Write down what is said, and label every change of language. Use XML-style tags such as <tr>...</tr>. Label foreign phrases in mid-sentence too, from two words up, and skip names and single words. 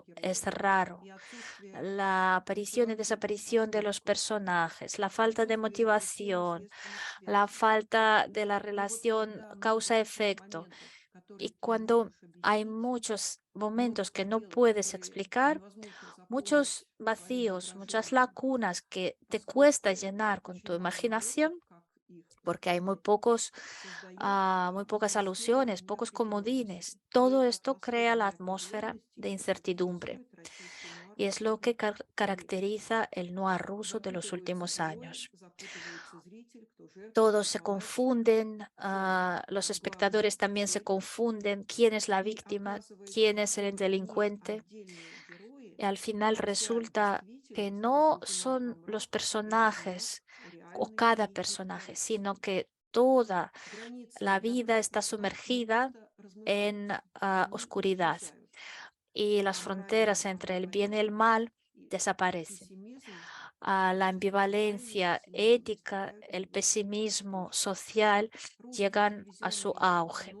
<es>todo es</es> <ru>героев,</ru> <es>raro.</es> <ru>и отсутствие</ru> <es>La aparición y</es> <ru>мотивации</ru> <es>desaparición de los</es> <ru>поступков,</ru> <es>personajes, la falta de</es> <ru>отсутствие</ru> <es>motivación,</es> <ru>причинно-следственных</ru> <es>la</es> <ru>связей.</ru> <es>falta de la</es> <ru>Но вот</ru> <es>relación</es> <ru>когда много таких</ru> <es>causa-efecto.</es> <ru>моментов, которые</ru> <es>Y</es> <ru>ты не</ru> <es>cuando</es> <ru>можешь</ru> <es>hay</es> <ru>объяснить,</ru> <es>muchos momentos</es> <ru>много</ru> <es>que no</es> <ru>пробелов,</ru> <es>puedes</es> <ru>которые</ru> <es>explicar,</es> <ru>невозможно</ru> <es>muchos</es> <ru>заполнить твоим</ru> <es>vacíos, muchas</es> <ru>воображением,</ru> <es>lagunas que te cuesta</es> <ru>поскольку</ru> <es>llenar con</es> <ru>очень</ru> <es>tu</es> <ru>мало намеков,</ru> <es>imaginación,</es> <ru>как их</ru> <es>porque hay</es> <ru>исправить, создает</ru> <es>muy pocas</es> <ru>атмосферу</ru> <es>alusiones, pocos</es> <ru>неопределенности.</ru> <es>comodines.</es> <ru>И</ru> <es>Todo esto</es> <ru>атмосфера</ru> <es>crea la atmósfera</es> <ru>неопределенности</ru> <es>de incertidumbre</es> <ru>характеризует российский нуар</ru> <es>y es lo que</es> <ru>последних лет.</ru> <es>caracteriza el noir ruso de los</es> <ru>Запутываются</ru> <es>últimos</es> <ru>герои,</ru> <es>años.</es> <ru>запутывается зритель, кто жертва,</ru> <es>Todos</es> <ru>кто</ru> <es>se</es> <ru>палач,</ru> <es>confunden,</es> <ru>кто</ru> <es>los</es> <ru>главный</ru> <es>espectadores también se</es> <ru>герой.</ru> <es>confunden, quién es la</es> <ru>И</ru> <es>víctima, quién</es> <ru>оказывается,</ru> <es>es el</es> <ru>что не</ru> <es>delincuente.</es> <ru>отдельные герои,</ru> <es>Y al final</es> <ru>а вся</ru> <es>resulta que</es> <ru>действительность</ru> <es>no</es> <ru>заключена во</ru> <es>son los</es> <ru>мраке и во тьмах</ru> <es>personajes o cada personaje, sino que toda la vida está sumergida en oscuridad y las fronteras entre el bien y el mal desaparecen. La ambivalencia ética, el pesimismo social llegan a su auge.</es>